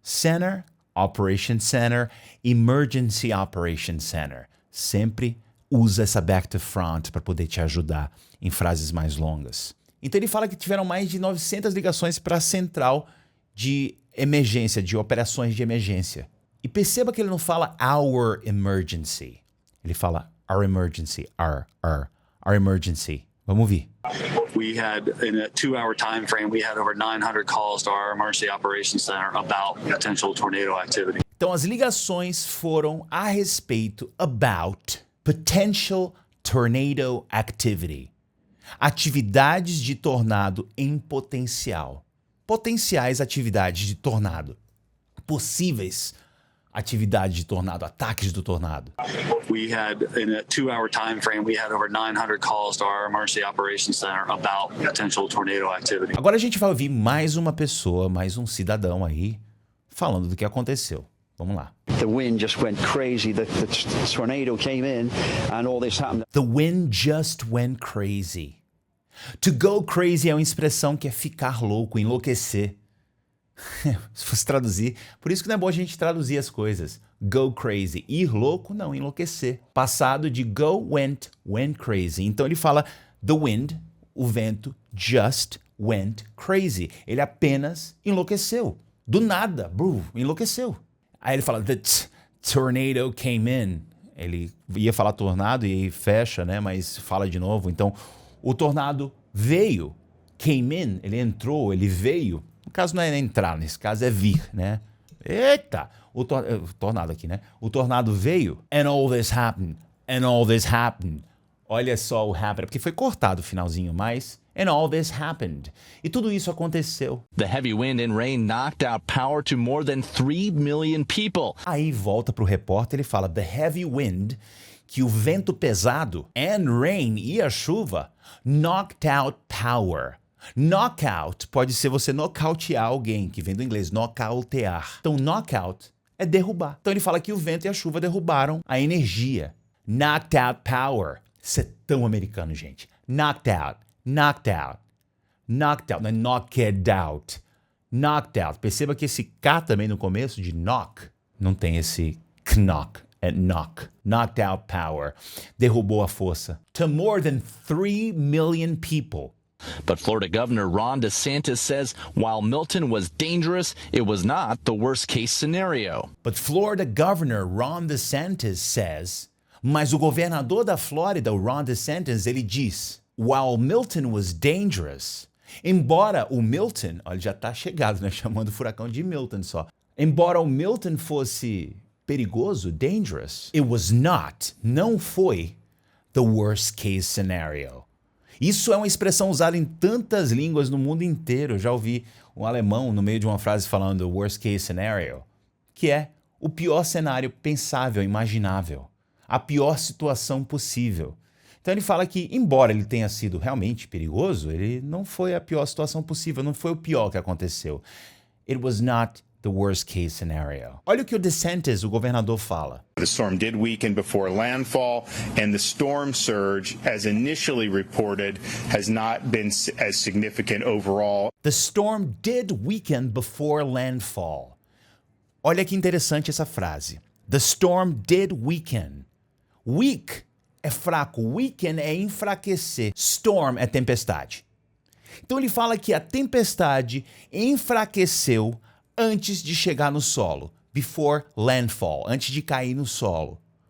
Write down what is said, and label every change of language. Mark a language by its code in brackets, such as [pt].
[en] Center, operation center, emergency operation center. [pt] Sempre usa essa [en] back to front [pt] para poder te ajudar em frases mais longas. Então ele fala que tiveram mais de 900 ligações para a central de emergência, de operações de emergência. E perceba que ele não fala [en] our emergency. [pt] Ele fala [en] our emergency, our emergency. [pt] Vamos ouvir. [en] We had, in a 2-hour time frame, we had over 900 calls to our emergency operations center about potential tornado activity. [pt] Então as ligações foram a respeito [en] about potential tornado activity. [pt] Atividades de tornado em potencial. Potenciais atividades de tornado. Possíveis atividades de tornado, ataques do tornado. [en] We had, in a 2-hour time frame, we had over 900 calls to our emergency operations center about potential tornado activity. [pt] Agora a gente vai ouvir mais uma pessoa, mais um cidadão aí, falando do que aconteceu. Vamos lá. [en] The wind just went crazy. The tornado came in and all this happened. The wind just went crazy. [pt] To go crazy é uma expressão que é ficar louco, enlouquecer. Se fosse traduzir, por isso que não é bom a gente traduzir as coisas. Go crazy. Ir louco, não, enlouquecer. Passado de go, [en] went crazy. [pt] Então ele fala [en] the wind, [pt] o vento, [en] just went crazy. [pt] Ele apenas enlouqueceu. Do nada, enlouqueceu. Aí ele fala [en] the tornado came in. [pt] Ele ia falar tornado e aí fecha, né? Mas fala de novo. Então, o tornado veio. [en] Came in, [pt] ele entrou, ele veio. No caso não é entrar, nesse caso é vir, né? Eita! O tornado aqui, né? O tornado veio. [en] And all this happened. And all this happened. [pt] Olha só o happened, porque foi cortado o finalzinho, mas... [en] And all this happened. [pt] E tudo isso aconteceu. [en] The heavy wind and rain knocked out power to more than 3 million people. [pt] Aí volta pro repórter e fala, [en] the heavy wind, [pt] que o vento pesado, [en] and rain, [pt] e a chuva, [en] knocked out power. [pt] Knockout pode ser você nocautear alguém, que vem do inglês, nocautear. Então, knockout é derrubar. Então, ele fala que o vento e a chuva derrubaram a energia. [en] Knocked out power. [pt] Isso é tão americano, gente. [en] Knocked out. Knocked out. Knocked out. [pt] Não é [en] knocked out. Knocked out. [pt] Perceba que esse K também no começo de knock não tem esse knock. É knock. [en] Knocked out power. [pt] Derrubou a força. [en] To more than 3 million people. But Florida Governor Ron DeSantis says while Milton was dangerous, it was not the worst-case scenario. But Florida Governor Ron DeSantis says, [pt] mas o governador da Flórida, Ron DeSantis, ele diz, [en] while Milton was dangerous, [pt] embora o Milton, olha, já tá chegado, né, chamando o furacão de Milton só. Embora o Milton fosse perigoso, dangerous, [en] it was not, [pt] não foi, [en] the worst-case scenario. [pt] Isso é uma expressão usada em tantas línguas no mundo inteiro. Eu já ouvi um alemão no meio de uma frase falando [en] worst case scenario, [pt] que é o pior cenário pensável, imaginável. A pior situação possível. Então ele fala que, embora ele tenha sido realmente perigoso, ele não foi a pior situação possível, não foi o pior que aconteceu. [en] It was not the worst case scenario. [pt] Olha o que o DeSantis, o governador, fala. [en] The storm did weaken before landfall, and the storm surge, as initially reported, has not been as significant overall. The storm did weaken before landfall. [pt] Olha que interessante essa frase. [en] The storm did weaken. [pt] Weak é fraco, weaken é enfraquecer. Storm é tempestade. Então ele fala que a tempestade enfraqueceu antes de chegar no solo, [en] before landfall, [pt] antes de cair no solo.